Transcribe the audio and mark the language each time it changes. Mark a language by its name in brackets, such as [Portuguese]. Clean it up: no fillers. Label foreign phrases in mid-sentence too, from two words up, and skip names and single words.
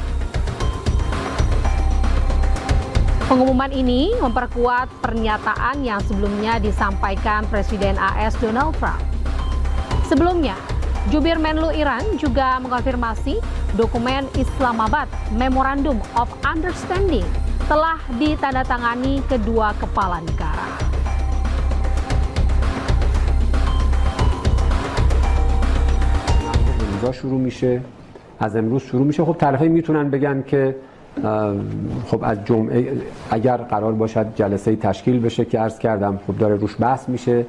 [Indonesian] Pengumuman ini memperkuat pernyataan yang sebelumnya disampaikan Presiden AS Donald Trump. Sebelumnya, Jubir Menlu Iran juga mengonfirmasi dokumen Islamabad Memorandum of Understanding telah ditandatangani kedua kepala negara. [Persian] شروع میشه از امروز شروع میشه. خب طرفین میتونن بگن که خب از جمعه اگر قرار باشد جلسه تشکیل بشه که عرض کردم خب داره روش بحث میشه.